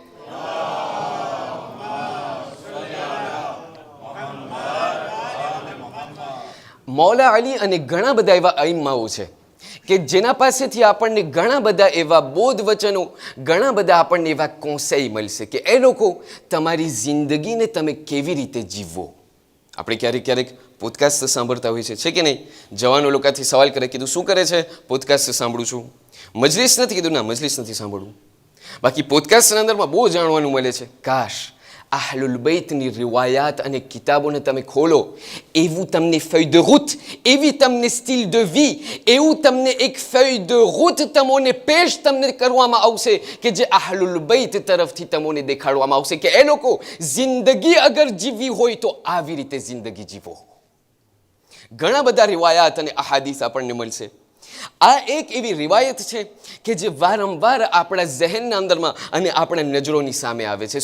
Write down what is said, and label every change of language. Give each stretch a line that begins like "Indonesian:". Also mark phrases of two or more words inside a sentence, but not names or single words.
Gujarati: મૌલા અલી અને ઘણા બધા એવા અઈમ્માઓ છે કે જેના પાસેથી આપણને ઘણા બધા એવા બોધ વચનો, ઘણા બધા આપણને એવા કોન્સેઈ મળશે કે એ લોકો તમારી જિંદગીને તમે કેવી રીતે જીવવો, આપણે ક્યારેક ક્યારેક પોડકાસ્ટ સાંભળતા હોઈએ છે કે નહીં? જવાનો લોકોથી સવાલ કરે, કીધું શું કરે છે? પોડકાસ્ટ સાંભળું છું. મજલિસ નથી? કીધું ના, મજલિસ નથી સાંભળવું. બાકી પોડકાસ્ટના અંદરમાં બહુ જાણવાનું મળે છે. કાશ અહલુલ બૈતની રિવાયાત અને કિતાબોને તમે ખોલો, એવું તમને
French: feuille de route,
Gujarati: એવી તમને
French: style de vie,
Gujarati: એવું તમને એક
French: feuille de route
Gujarati: તમને પેશ તમને કરવામાં આવશે કે જે અહલુલ બૈત તરફથી તમને દેખાડવામાં આવશે કે એ લોકો જિંદગી અગર જીવવી હોય તો આવી રીતે જિંદગી જીવો. ઘણા બધા રિવાયાત અને અહાદીસ આપણને મળશે. આ એક એવી રિવાયત છે કે જે વારંવાર આપણા ઝહેનના અંદરમાં અને આપણા નજરોની સામે આવે છે.